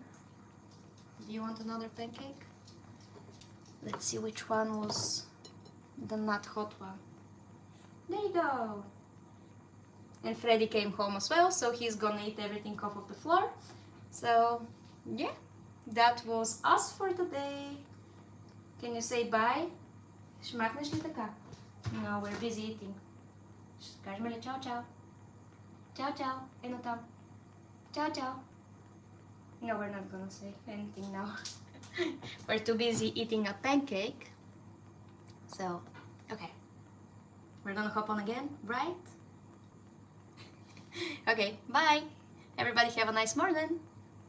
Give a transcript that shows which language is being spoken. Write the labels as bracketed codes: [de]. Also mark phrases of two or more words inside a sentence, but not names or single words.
[en] Do you want another pancake? Let's see which one was the not hot one. There you go. And Freddy came home as well, so he's gonna eat everything off of the floor. So, yeah, that was us for today. Can you say bye? [bg] Шмакнеш ли така? [en] No, we're busy eating. [bg] Кажем ли чао чао? Чао чао. Ено там. Чао чао. [en] No, we're not gonna say anything now. We're too busy eating a pancake. So, okay. We're gonna hop on again, right? Okay, bye. Everybody have a nice morning.